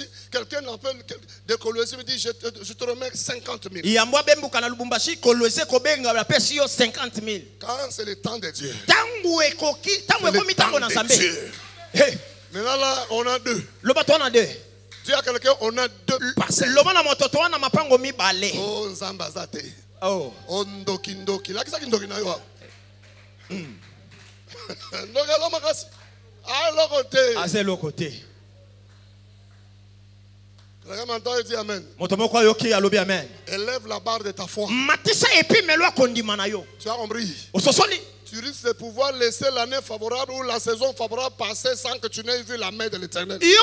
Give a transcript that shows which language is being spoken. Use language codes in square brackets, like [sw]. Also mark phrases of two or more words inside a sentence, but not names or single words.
[fr] Quelqu'un m'appelle de Kolwezi, me dit, je te remets 50 000. Quand c'est le temps de Dieu. C'est le temps de Dieu. Maintenant là, on a deux. Dis à quelqu'un, on a deux parcelles. Oh, Zambazate. Oh. [ln] Ndoki ndoki. [fr] Là, qu'est-ce que [ln] ndoki na yo? Ndoki [fr] là makasi. À l'autre côté. Quelqu'un m'entend et dit amen. Élève la barre de ta foi. Tu as compris? Tu risques de pouvoir laisser l'année favorable ou la saison favorable passer sans que tu n'aies vu la main de l'Éternel.